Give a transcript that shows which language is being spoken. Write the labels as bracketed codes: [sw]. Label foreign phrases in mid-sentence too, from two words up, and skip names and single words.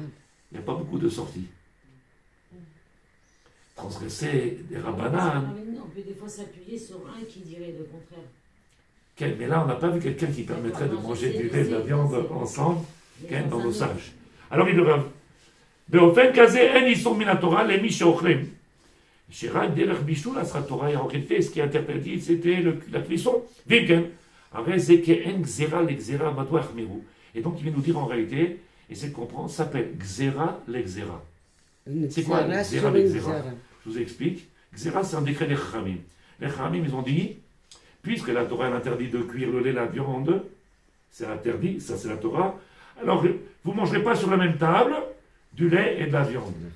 [fr] Il n'y a pas beaucoup de sorties. Transgresser des rabbananes. On peut des fois s'appuyer sur un qui dirait le contraire. Mais là, on n'a pas vu quelqu'un qui permettrait de manger du lait et de la viande ensemble dans nos sages. Alors il devrait. [he] באופן כזה אין איסור מן התורה למי שאוכלים. שרק דרך בישול עשה התורה, [fr] en réalité, ce qui est interdit, c'était la cuisson. [he] ואם כן, הרי זה כאין גזירה לגזירה, מדוע יחמירו? [fr] Et donc il vient nous dire en réalité, et c'est de comprendre, ça s'appelle [he] גזרה לגזרה. [fr] C'est quoi [he] גזרה לגזרה? [fr] Je vous explique. Gzera, c'est un décret des Chachamim. Les Chachamim, ils ont dit, puisque la Torah interdit de cuire le lait et la viande, c'est interdit, ça c'est la Torah, alors vous ne mangerez pas sur la même table du lait et de la viande.